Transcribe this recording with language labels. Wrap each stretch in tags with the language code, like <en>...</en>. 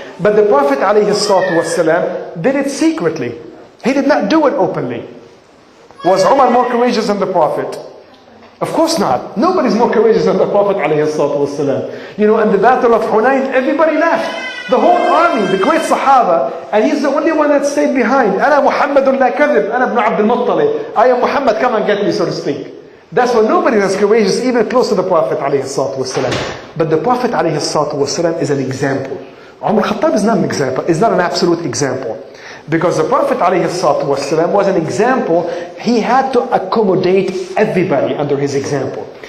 <en>But the Prophet ﷺ did it secretly. He did not do it openly. Was Umar more courageous than the Prophet? Of course not. Nobody's more courageous than the Prophet ﷺ. You know, in the Battle of Hunayn, everybody left. The whole army, the great Sahaba, and he's the only one that stayed behind.</en> <ar>أنا محمد لا كذب, أنا ابن عبد المطلب.</ar> <en>I am Muhammad, come and get me, so to speak. That's why nobody is courageous, even close to the Prophet ﷺ. But the Prophet ﷺ is an example. Umar al-Khattab is not an example, is not an absolute example. Because the Prophet ﷺ was an example, he had to accommodate everybody under his example.</en>